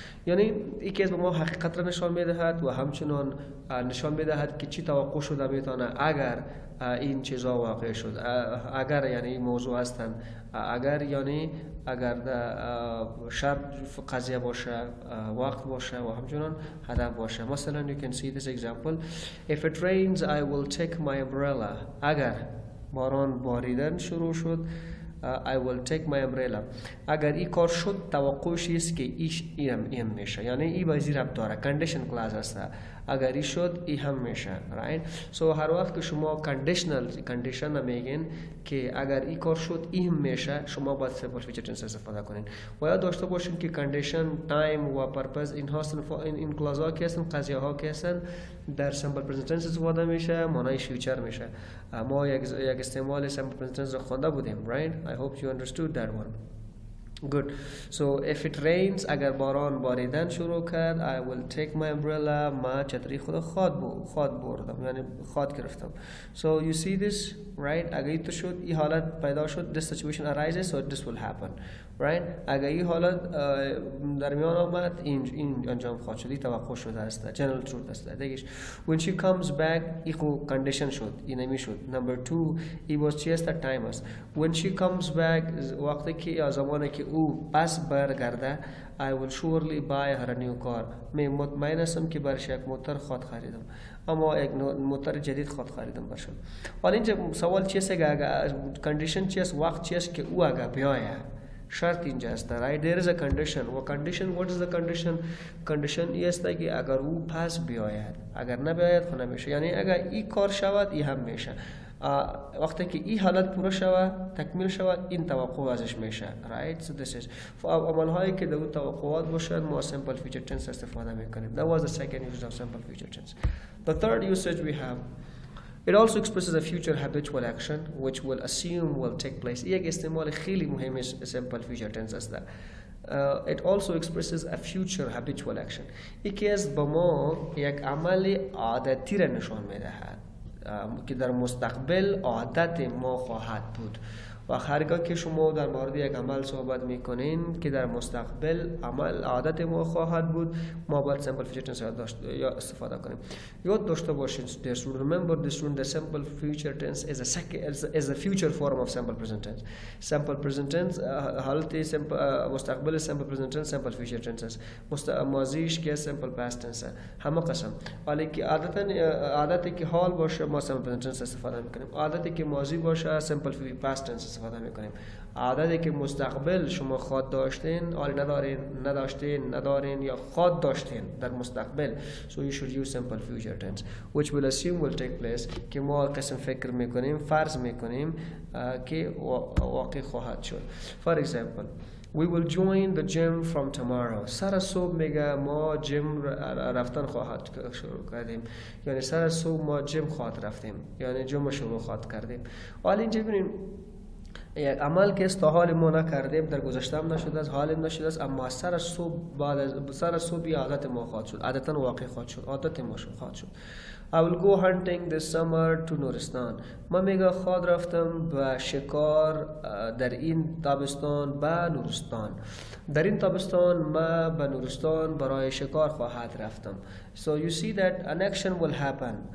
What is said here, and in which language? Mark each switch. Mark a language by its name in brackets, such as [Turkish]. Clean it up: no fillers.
[Persian] یعنی یکی از به ما حقیقت را نشان میدهد و همچنان نشان میدهد که چی توقع شده میتونه اگر این چیزا واقع شد. اگر یعنی این موضوع هستند، اگر یعنی اگر شرط قضیه باشه، وقت باشه و همچنان هدف باشه. [English] مثلا you can see this example: if it rains I will take my umbrella. [Persian] اگر باران باریدن شروع شد [English] I will take my umbrella. [Persian] اگر این کار شد توقعش است که این میشه، یعنی این با زیر ربط داره، condition clause هست. اگر این شد این هم میشه right. so هر وقت که شما condition میگین که اگر این کار شد این هم میشه، شما باید simple future tense استفاده کنین و یاد داشته باشین که condition time و purpose این هستن، این clause ها که هستن، قضیه ها که هستن در simple present tense استفاده میشه، معنای future میشه. ما یک استعمال simple present tense رو خوانده بودیم [English] right. I hope you understood that one. Good. So if it rains، [Persian] اگر باران باریدن شروع کرد [English] I will take my umbrella، [Persian] ما چتری خود خواد بردم، یعنی خواد گرفتم. [English] So you see this right. [Persian] اگر این تو شد، این حالت پیدا شد، [English] this situation arises so this will happen right. [Persian] اگر این حالت در میان آمد این انجام خواهد شد، این توقع شده است، general truth است دیگه. [English] when she comes back این condition شد، [Persian] این نمی شد. [English] number 2 it was just a time است. when she comes back [Persian] وقتی که زمانی که او پس برگرده [English] I will surely buy her a new car. [Persian] من مطمئن هستم که برش یک موتر خود خریدم، اما یک موتر جدید خود خریدم برشم. حالا اینجا سوال چیست که condition چیست، وقت چیست که او اگر بیاید، شرط اینجا است right. [English] there is a condition [Persian] و condition [English] what is the condition [Persian] این است که اگر او پس بیاید، اگر نبیاید خود نمیشه، یعنی اگر این کار شود این هم میشه. وقتی که این حالت پورا شود، تکمیل شود، این توقع ازش میشه right. [English] so this is [Persian] عمل هایی که در توقعات باشد ما simple future tense استفاده میکنیم. [English] that was the second use of simple future tense. the third usage we have, it also expresses a future habitual action which will assume will take place. [Persian] یک استعمال خیلی مهم simple future tense است. [English] it also expresses a future habitual action. [Persian] یکی از با ما یک عمل عادتی را نشان میدهد که در مستقبل عادت ما خواهد بود. و هرگاه که شما در مورد یک عمل صحبت میکنین که در مستقبل عمل عادت ما خواهد بود، ما باید simple future tense یا استفاده کنیم. یاد داشته باشین [English] remember this one, the simple future tense is a future form of simple present tense. [Persian] simple present tense حالت مستقبل simple present tense simple future tense است. ماضیش که simple past tense همه قسم. ولی که عادتی که حال باشه ما simple present tense استفاده میکنیم، عادتی که ماضی باشه simple past tense استفاده میکنیم. عادتی که مستقبل شما خواد داشتین، حالی ندارین یا خواد داشتین در مستقبل. [English] so you should use simple future tense which will assume will take place [Persian] که ما قسم فکر میکنیم، فرض میکنیم که واقع خواهد شد. [English] for example we will join the gym from tomorrow. [Persian] سر صبح میگه ما جیم رفتن خواهد شروع کردیم، یعنی سر صبح ما جیم خواهد رفتیم، یعنی جیم شروع خواهد کردیم. حالا اینجا ببینیم یک عمل که است تا حال ما نکردیم، در گذشته هم نشده است، حال نشده است، اما سر صبح بعد از سر صبح عادت ما خواهد شد، عادتا واقع خواهد شد، عادت ما خواهد شد. [English] I will go hunting this summer to Nuristan. [Persian] من میگه خواهد رفتم به شکار در این تابستان به نورستان. در این تابستان ما به نورستان برای شکار خواهد رفتم. [English] So you see that an action will happen.